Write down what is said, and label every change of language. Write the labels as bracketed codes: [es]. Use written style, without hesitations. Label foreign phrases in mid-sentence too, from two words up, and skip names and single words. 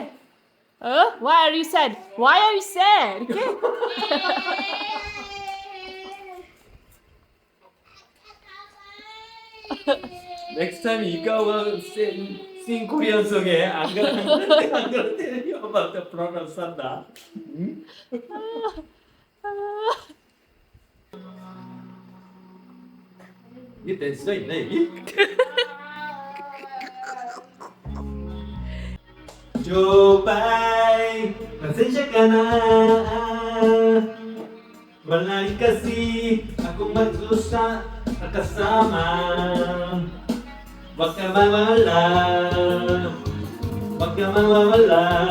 [en] Huh? Why are you sad? Why are you sad? Okay? Next time ikaw will sing Korean song I'm gonna tell you about the pronounce 한다. [ko] 이게 댄스가 있나 여기? [tl] Jobay, pasensya ka na. Wala kasi akong magsusa kasama. Huwag ka mawala, huwag ka mawala.